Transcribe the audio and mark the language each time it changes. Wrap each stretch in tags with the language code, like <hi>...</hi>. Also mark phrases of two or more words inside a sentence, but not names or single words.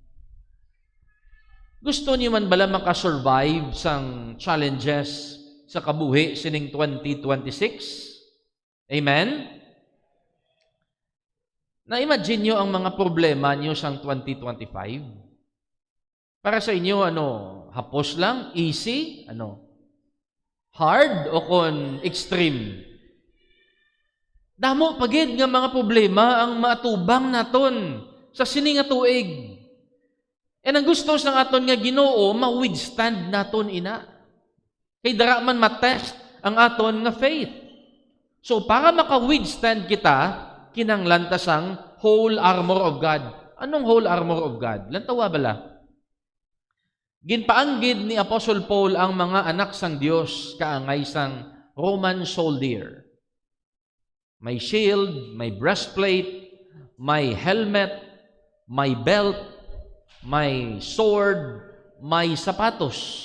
<hil>Gusto niyo man bala maka-survive sang challenges sa kabuhi sining 2026? Amen? Na-imagine niyo ang mga problema niyo sang 2025? Para sa inyo, hapos lang? Easy? hard o kon extreme. Damo pagid nga mga problema ang matubang naton sa sini nga tuig. And ang gusto sa aton nga Ginoo ma-withstand naton ina. Kay dara man matest ang aton nga faith. So para maka-withstand kita, kinanglan ta sang</hil> <en>whole armor of God.</en> <hil>Anong</hil> <en>whole armor of God?</en> <hil>Lantawa bala. Ginpaanggid ni Apostle Paul ang mga anak sang Dios kaangay sang</hil> <en>Roman soldier.</en> <hil>May shield, may breastplate, may helmet, may belt, may sword, may sapatos.</hil>